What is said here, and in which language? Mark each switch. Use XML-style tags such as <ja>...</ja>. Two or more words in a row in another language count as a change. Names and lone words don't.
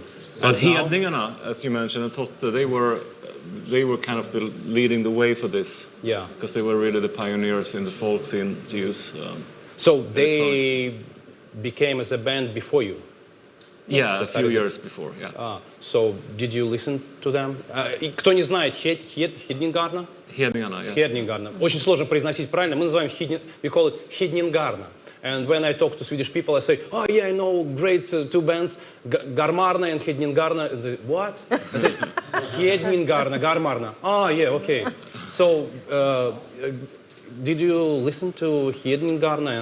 <en>But Hedningarna, as you mentioned, and Totte, they were kind of leading the way for this. Yeah. Because they were really the pioneers in the folk scene to use. So they became as a band before you? Yeah, a few years before, yeah. So did you listen to them?</en> <ru>Кто не знает, Hedningarna?</ru> <en>Hedningarna, yes. Hedningarna.</en> <ru>Очень сложно произносить правильно. Мы называем</ru> <en>we call it Hedningarna. And when I talk to Swedish people, I say, oh yeah, I know great two bands, GARMARNA and Hedningarna. And they, what? I say, Hedningarna, GARMARNA. Oh yeah, okay. So did you listen to Hedningarna?</en>